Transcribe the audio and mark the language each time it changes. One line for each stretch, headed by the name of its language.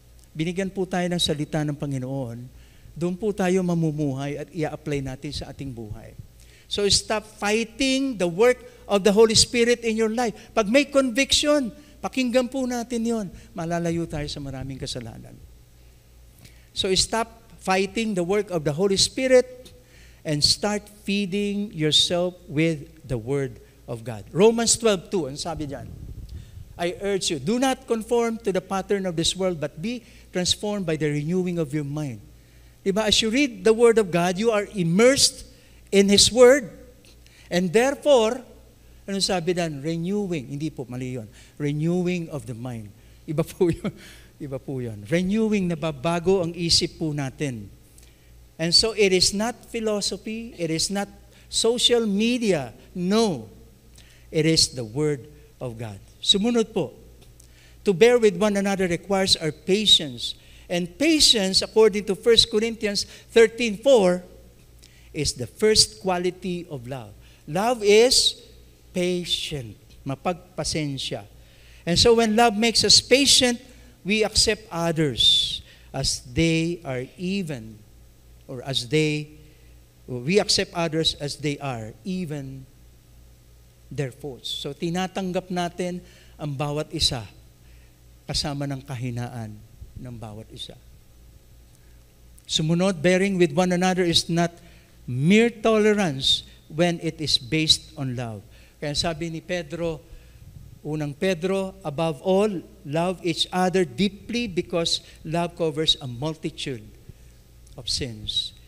Filipino: Binigyan po tayo ng salita ng Panginoon. Doon po tayo mamumuhay at i-apply natin sa ating buhay.
English: So stop fighting the work of the Holy Spirit in your life.
Filipino: Pag may conviction, pakinggan po natin yon. Malalayo tayo sa maraming kasalanan.
English: So stop fighting the work of the Holy Spirit and start feeding yourself with the Word of God. Romans 12:2,
Filipino: ang sabi diyan,
English: I urge you, do not conform to the pattern of this world, but be transformed by the renewing of your mind.
Filipino: Diba?
English: As you read the Word of God, you are immersed in His Word. And therefore,
Filipino: ano sabi diyan? Renewing. Hindi po, mali yun.
English: Renewing of the mind.
Filipino: Iba po yun. Iba po yun. Renewing, nababago ang isip po natin.
English: And so, it is not philosophy. It is not social media. No. It is the Word of God.
Filipino: Sumunod po.
English: To bear with one another requires our patience. And patience, according to 1 Corinthians 13:4, is the first quality of love. Love is patient,
Filipino: mapagpasensya.
English: And so when love makes us patient, we accept others as they are even, or we accept others as they are, even their faults.
Filipino: So tinatanggap natin ang bawat isa kasama ng kahinaan ng bawat isa.
English: Sumunod, bearing with one another is not mere tolerance when it is based on love.
Filipino: Kaya sabi ni Pedro, unang Pedro,
English: above all, love each other deeply because love covers a multitude of sins.